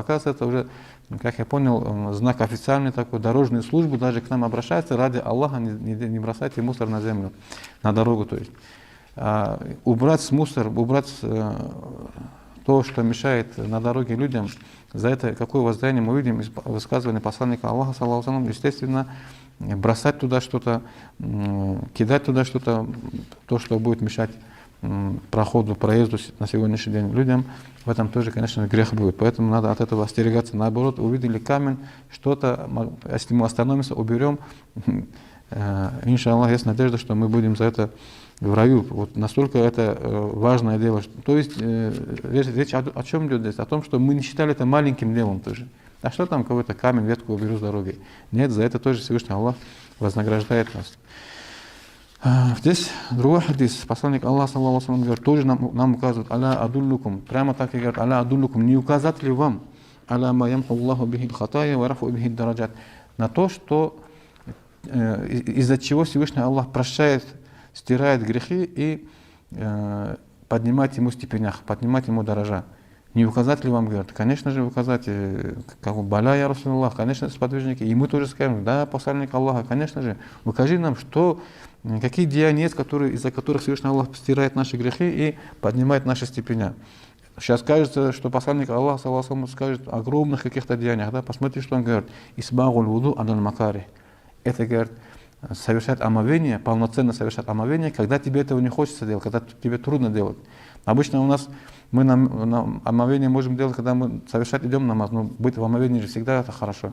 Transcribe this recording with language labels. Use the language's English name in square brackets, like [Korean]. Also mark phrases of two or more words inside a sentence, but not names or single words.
[Russian] Оказывается, это уже, как я понял, знак официальный такой, дорожные службы даже к нам обращаются: ради Аллаха не бросайте мусор на землю, на дорогу, то есть. Убрать мусор, убрать то, что мешает на дороге людям, за это какое воздаяние мы видим из высказывания посланника Аллаха, [Arabic] صلى الله عليه وسلم. [Russian] Естественно, бросать туда что-то, кидать туда что-то, то, что будет мешать проходу, проезду на сегодняшний день людям, в этом тоже, конечно, грех будет. Поэтому надо от этого остерегаться. Наоборот, увидели камень, что-то, если мы остановимся, уберем, иншаллах, есть надежда, что мы будем за это в раю. Вот настолько это важное дело. То есть речь о чем идет здесь? О том, что мы не считали это маленьким делом тоже. А что там какой-то камень, ветку уберу с дороги? Нет, за это тоже Всевышний Аллах вознаграждает нас. Здесь другой хадис. Посланник Аллаха, [Arabic] صلى الله عليه وسلم, [Russian] говорит, тоже нам указывает: [Arabic] «ألا أدلكم». [Russian] Прямо так и говорит: [Arabic] «ألا أدلكم». [Russian] Не указать ли вам? [Arabic] «ألا ما يمحو الله به الخطايا ويرفع به الدرجات». [Russian] На то, что из-за чего Всевышний Аллах прощает, стирает грехи и поднимает ему в степенях, поднимает ему дорожа. Не указать ли вам, говорит, конечно же указать, как [Arabic] بلى يا رسول الله, [Russian] конечно, сподвижники. И мы тоже скажем, да, посланник Аллаха, конечно же, укажи нам, что, какие деяния есть, из-за которых Всевышний Аллах стирает наши грехи и поднимает наши степени. Сейчас кажется, что посланник Аллаха, [Arabic] صلى الله عليه وسلم, [Russian] скажет о огромных каких-то деяниях, да, посмотрите, что он говорит. [Arabic] إسباغ الوضوء على المكاره. [Russian] Это, говорит, совершать омовение, полноценно совершать омовение, когда тебе этого не хочется делать, когда тебе трудно делать. Обычно у нас мы на омовение можем делать, когда мы совершать идем намаз, но быть в омовении же всегда это хорошо.